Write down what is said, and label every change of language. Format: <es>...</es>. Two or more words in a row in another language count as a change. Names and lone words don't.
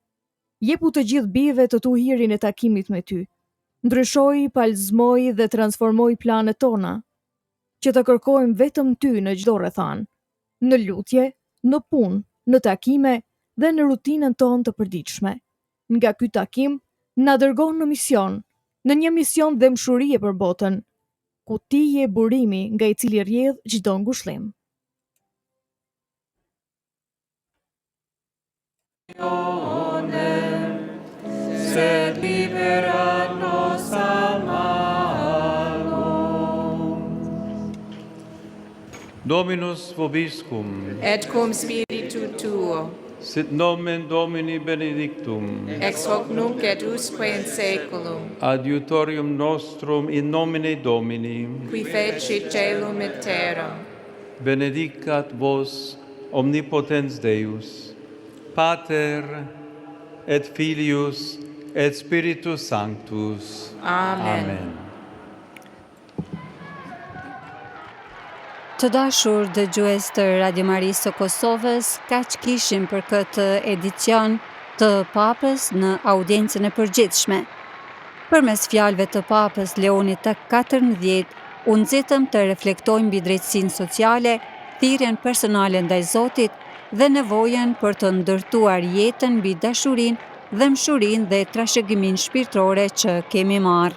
<sq>Jepu të gjithë bijve të tu hirin e takimit me ty. Ndryshoj, palëzmoj dhe transformoj planet tona, që të kërkojmë vetëm ty në çdo rrethan, në lutje, në punë, në takime dhe në rutinën tonë të përditshme. Nga ky takim, na dërgon në mision, në një mision dëmshurie për botën. ku ti je burimi nga i cili rrjedh çdo ngushëllim.</sq> <la>Sed libera nos a malo. Dominus vobiscum. Et cum spiritu tuo. Sit nomen Domini benedictum. Ex hoc nunc et usque in saeculum. Adiutorium nostrum in nomine Domini. Qui fecit caelum et terram. Benedicat vos omnipotens Deus, Pater et Filius et Spiritus Sanctus. Amen.</la> <sq>Të dashur dëgjues të Radio Marisë së Kosovës, kaq kishim për këtë edicion të Papës në audiencën e përgjithshme. Përmes fjalëve të Papës Leonit të 14, u nxitëm të reflektojmë mbi drejtësinë sociale, thirrjen personale ndaj Zotit dhe nevojën për të ndërtuar jetën mbi dashurinë dhe mshurinë dhe trashëgiminë shpirtërore që kemi marrë.</sq>